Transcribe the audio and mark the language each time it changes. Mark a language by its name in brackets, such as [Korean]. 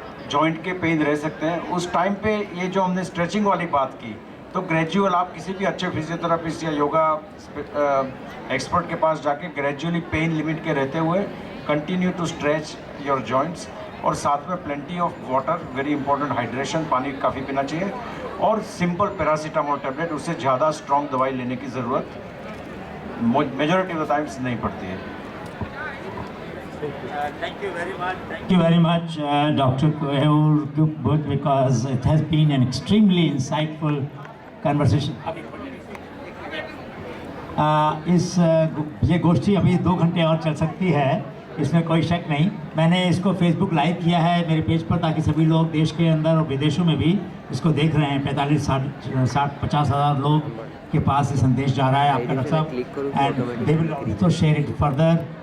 [Hindi] Joint के pen रह सकते हैं। उस टाइम पे ये जो हमने स्ट्रेचिंग वाली बात की, तो ग्रेजुअल आप किसी भी अच्छे फिजियोथेरापिस्ट या योगा एक्सपर्ट के पास जाके ग्रेजुअली पेन लिमिट के रहते हुए [English] continue to stretch your joints, [Hindi] और साथ में plenty of water, very important hydration, पानी काफ़ी पीना चाहिए, और सिंपल पैरासीटामोल टैबलेट, उससे ज़्यादा स्ट्रॉन्ग दवाई लेने की ज़रूरत [English] majority of the times [Hindi] नहीं पड़ती है। [English] Thank you very much, Dr. Koehur, because it has been an extremely insightful conversation. [Hindi] ये गोष्ठी अभी 2 घंटे और चल सकती है, इसमें कोई शक नहीं। मैंने इसको फेसबुक लाइव किया है मेरे पेज पर, ताकि सभी लोग देश के अंदर और विदेशों में भी इसको देख रहे हैं। 45-50 हज़ार लोग के पास ये संदेश जा रहा है आपका डॉक्टर साहब, [English] And they will also share it further.